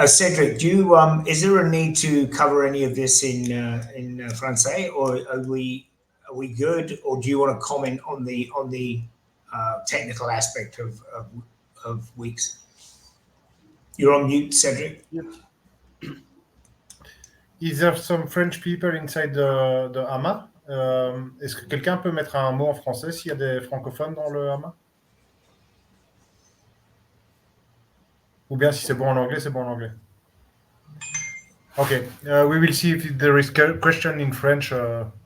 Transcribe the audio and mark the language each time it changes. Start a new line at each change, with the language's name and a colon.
English: Cedric, is there a need to cover any of this in Francais, or are we good, or do you want to comment on the technical aspect of Weex? You're on mute, Cedric. Yep. Is there some French people inside the HAMA?
French: Est-ce que quelqu'un peut mettre un mot en français s'il y a des francophones dans le HAMA? Ou bien si c'est bon en anglais, c'est bon en anglais.
English: Okay, we will see if there is a question in French after.